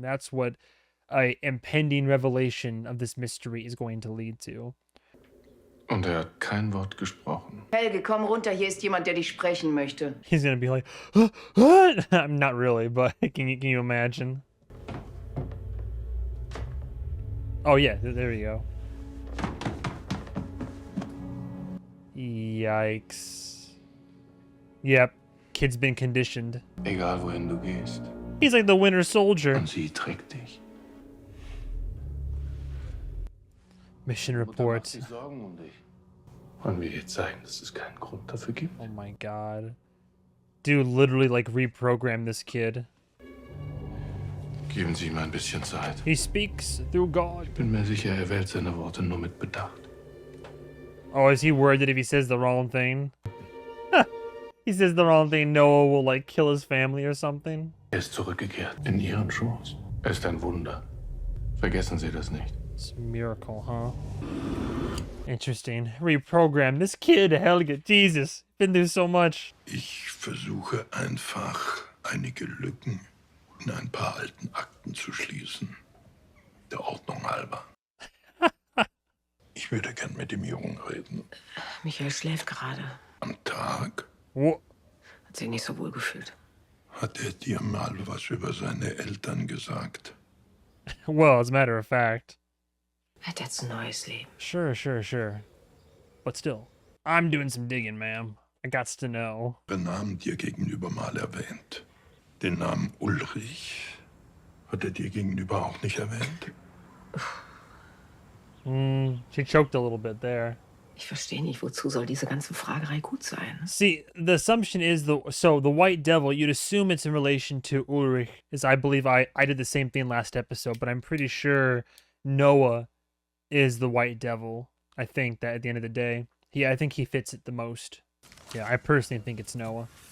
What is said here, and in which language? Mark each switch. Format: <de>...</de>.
<en>That's what a impending revelation of this mystery is going to lead to.</en> <de>Und hat kein Wort gesprochen. Helge, komm runter, hier ist jemand, der dich sprechen möchte.</de> <en>He's gonna be like, what? Not really, but can you imagine? Oh yeah, there we go. Yikes. Yep, kid's been conditioned.</en> <de>Egal wohin du gehst.</de> <en>He's like the Winter Soldier.</en> <de>Und sie trägt dich.</de> <en>Mission report.</en> <de>Mutter macht sich Sorgen um dich. Wollen wir ihr zeigen, dass es keinen Grund dafür gibt?</de> <en>Oh my god. Dude literally like reprogrammed this kid.</en> <de>Geben Sie ihm ein bisschen Zeit.</de> <en>He speaks through God.</en> <de>Ich bin mir sicher, er wählt seine Worte nur mit Bedacht.</de> <en>Oh, is he worried that if he says the wrong thing? He says the wrong thing, Noah will like kill his family or something.</en> <de>Er ist zurückgekehrt in Ihren Schoß. Er ist ein Wunder. Vergessen Sie das nicht.</de> <en>It's a miracle, huh? Interesting. Reprogram this kid, Helge. Jesus, been through so much.</en> <de>Ich versuche einfach, einige Lücken in ein paar alten Akten zu schließen. Der Ordnung halber. Ich würde gern mit dem Jungen reden. Michael schläft gerade. Am Tag? Hat sich nicht so wohl gefühlt. Hat er dir mal was über seine Eltern gesagt?</de> <en>Well, as a matter of fact.</en> <de>Hat jetzt ein neues Leben.</de> <en>Sure. But still, I'm doing some digging, ma'am. I gots to know.</en> <de>Den Namen dir gegenüber mal erwähnt. Den Namen Ulrich hat er dir gegenüber auch nicht erwähnt.</de> <en>She choked a little bit there.</en> <de>Ich verstehe nicht, wozu soll diese ganze Fragerei gut sein?</de> <en>See, the assumption is the white devil, you'd assume it's in relation to Ulrich, as I believe I did the same thing last episode, but I'm pretty sure Noah is the white devil. I think that at the end of the day, I think he fits it the most. Yeah, I personally think it's Noah.</en>